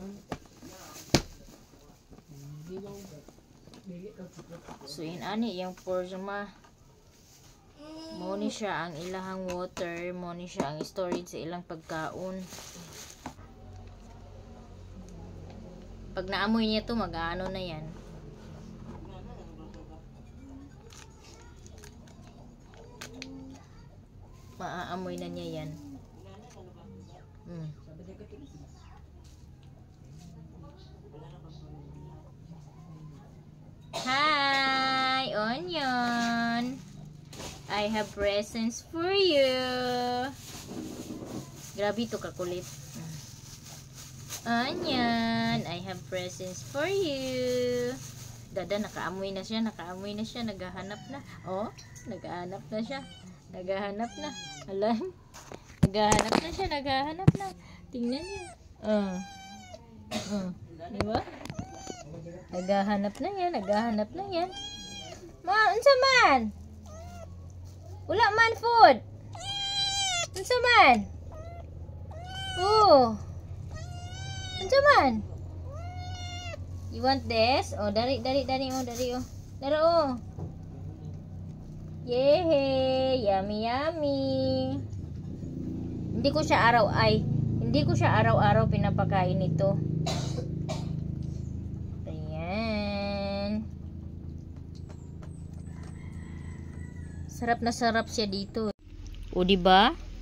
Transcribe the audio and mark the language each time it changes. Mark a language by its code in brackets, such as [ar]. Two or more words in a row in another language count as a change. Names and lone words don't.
[ceb] So in ani yung porma mo ni siya ang ilahang water, mo ni siya ang storage sa ilang pagkaon. [tl] Pag naamoy niya to mag-ano na yan. Maaamoy na niya yan. [en] Hi, Onion. I have presents for you. [tl] Grabe to kakulit. [en] Onion, I have presents for you. [tl] Dada, nakaamoy na siya, naghahanap na. Oh, naghahanap na siya. Naghahanap na. Alam? Naghahanap na. Tingnan niyo. Diba? Naghahanap na yan. [ceb] Unsa man? Wala man food. Unsa man? Oh. Unsa man? [en] You want this? [ceb] Oh, dari oh. Dara oh. Yay! [en] Yummy. [tl] Hindi ko siya araw-araw pinapakain ito. Ayan. Sarap na sarap siya dito. O diba?